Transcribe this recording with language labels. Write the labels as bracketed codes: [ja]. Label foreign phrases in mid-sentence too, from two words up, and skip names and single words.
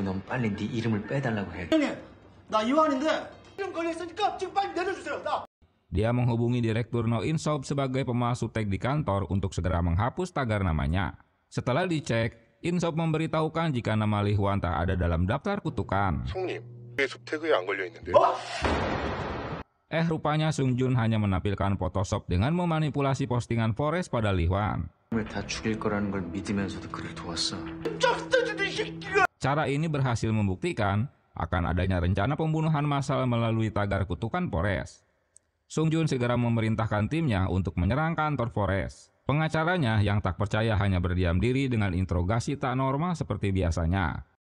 [id] Dia menghubungi Direktur No Insob sebagai pemalsu tag di kantor untuk segera menghapus tagar namanya. Setelah dicek, Insob memberitahukan jika nama Li Hwan tak ada dalam daftar kutukan. Rupanya Sung Jun hanya menampilkan Photoshop dengan memanipulasi postingan Forrest pada Lee Hwan. [ko] 다 죽일 거라는 걸 믿으면서도 그를 도왔어. [id] Cara ini berhasil membuktikan akan adanya rencana pembunuhan massal melalui tagar kutukan Forrest. Sung Jun segera memerintahkan timnya untuk menyerang kantor Forrest. Pengacaranya yang tak percaya hanya berdiam diri dengan interogasi tak normal seperti biasanya.